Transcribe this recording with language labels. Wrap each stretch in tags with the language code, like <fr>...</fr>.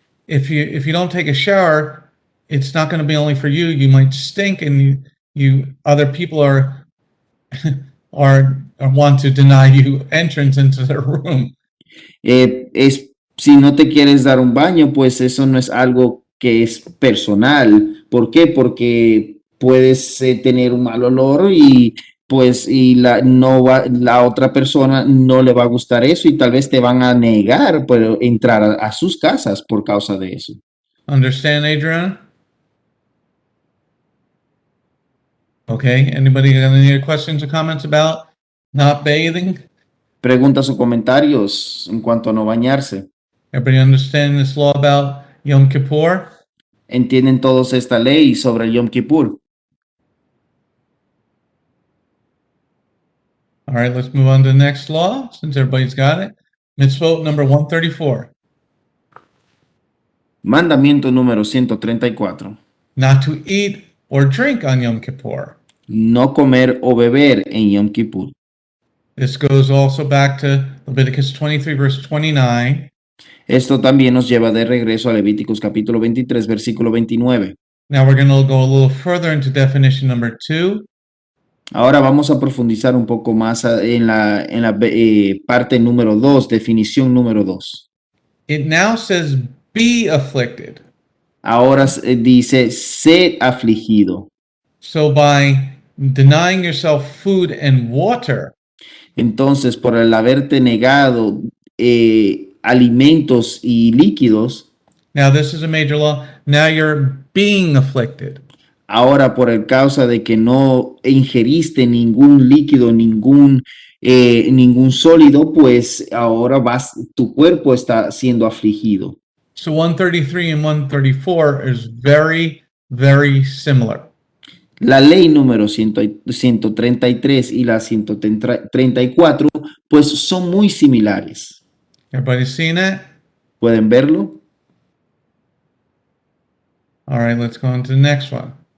<en>If you don't take a shower, it's not going to be only for you. You might stink, and you other people are want to deny you entrance into their room.</en> <es>Si no te quieres dar un baño, pues eso no es algo que es personal. ¿Por qué? Porque puedes tener un mal olor y la otra persona no le va a gustar eso y tal vez te van a negar por entrar a sus casas por causa de eso.</es> <en>Understand, Adriana? Okay. Anybody got any questions or comments about not bathing?</en> <es>Preguntas o comentarios en cuanto a no bañarse.</es> <en>Everybody understand this law about Yom Kippur?</en> <es>¿Entienden todos esta ley sobre el Yom Kippur?</es> <en>All right, let's move on to the next law, since everybody's got it. Mitzvot number 134.</en> <es>Mandamiento número 134.</es> <en>Not to eat or drink on Yom Kippur.</en> <es>No comer o beber en Yom Kippur.</es> <en>This goes also back to Leviticus 23, verse 29.</en> <es>Esto también nos lleva de regreso a Levíticos capítulo 23, versículo 29.</es> <en>Now we're going to go a little further into definition number 2.</en> <es>Ahora vamos a profundizar un poco más en la parte número 2, definición número 2.</es> <en>It now says, be afflicted.</en> <es>Ahora dice, sed afligido.</es> <en>So by denying yourself food and water,</en> <es>entonces por el haberte negado alimentos y líquidos,</es> <en>now this is a major law, now you're being afflicted.</en> <es>Ahora por el causa de que no ingeriste ningún líquido, ningún sólido, pues ahora tu cuerpo está siendo afligido.</es> <en>So 133 and 134 is very, very similar.</en> <es>La ley número 133 y la 134, pues son muy similares.</es> <en>Everybody seen it?</en> <es>¿Pueden verlo?</es> <en>All right, let's go on to the next one.</en>